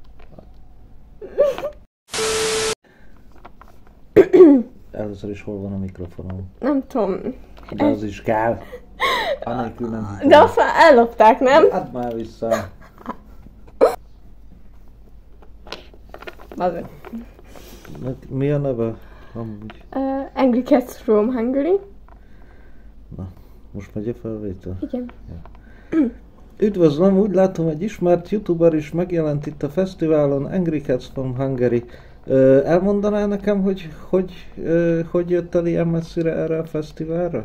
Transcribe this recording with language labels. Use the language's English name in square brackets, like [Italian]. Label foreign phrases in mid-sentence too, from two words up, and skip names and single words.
[Hungarian] Először is hol van a mikrofonom? Nem tudom. De az is kell. Anélkül nem hiszem. De azt már ellopták, nem? Add már vissza. Azért. Mi a neve? Amúgy. Angry Cats from Hungary. Na, most megy a felvétel? Igen. Ja. Üdvözlöm, úgy látom, egy ismert youtuber is megjelent itt a fesztiválon, Angry Cats from Hungary. Elmondaná nekem, hogy jött el ilyen messzire erre a fesztiválra?